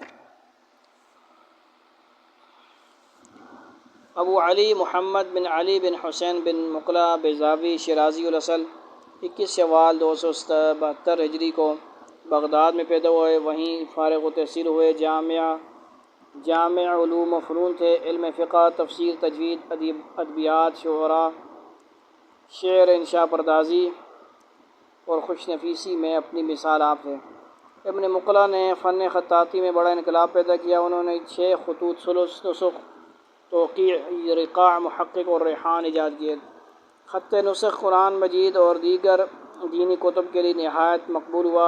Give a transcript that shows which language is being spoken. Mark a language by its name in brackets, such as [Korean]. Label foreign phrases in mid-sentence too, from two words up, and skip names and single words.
[Urdu] ابو علی محمد بن علی بن حسین بن مقلہ بیضاوی شیرازی الاصل 21 شوال 272 ہجری کو بغداد میں پیدا ہوئے۔ وہیں فارغ التحصیل ہوئے۔ جامع علوم و فنون تھے۔ علم فقہ، تفسیر، تجوید، ادبیات، شعر، انشاء پردازی اور خوش نفیسی میں اپنی مثال آپ تھے۔ ابن مقلہ نے فن خطاطی میں بڑا انقلاب پیدا کیا۔ انہوں نے 6 خطوط، ثلث، نسخ، توقیع، رقاع، محقق اور ریحان ایجاد کیے۔ خط نسخ قرآن مجید اور دیگر دینی کتب کے لیے نہایت مقبول ہوا۔